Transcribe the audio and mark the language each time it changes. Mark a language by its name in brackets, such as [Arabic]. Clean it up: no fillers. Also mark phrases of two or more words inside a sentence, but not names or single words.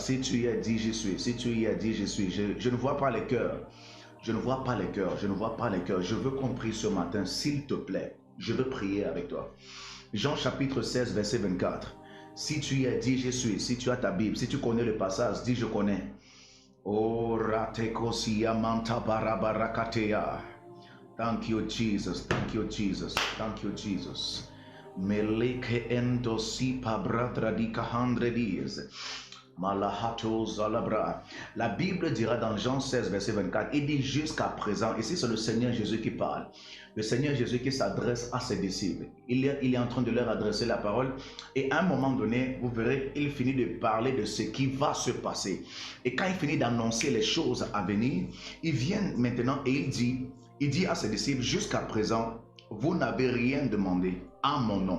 [French] Si tu y as dit, j'y suis. Si tu y as dit, j'y suis. Je ne vois pas les cœurs. Je ne vois pas les cœurs. Je ne vois pas les cœurs. Je veux qu'on prie ce matin, s'il te plaît. Je veux prier avec toi. Jean chapitre 16, verset 24. Si tu y as dit, j'y suis. Si tu as ta Bible, si tu connais le passage, dis je connais. Oh, ratekosia manta barabarakatea. [English] Thank you, Jesus. Thank you, Jesus. Thank you, Jesus. Meleke endo si pabradra di kahandre dies. Malahato zalabra. [French] La Bible dira dans Jean 16, verset 24, il dit jusqu'à présent, ici c'est le Seigneur Jésus qui parle, le Seigneur Jésus qui s'adresse à ses disciples. Il est en train de leur adresser la parole et à un moment donné, vous verrez, il finit de parler de ce qui va se passer. Et quand il finit d'annoncer les choses à venir, il vient maintenant et il dit à ses disciples, jusqu'à présent, vous n'avez rien demandé en mon nom.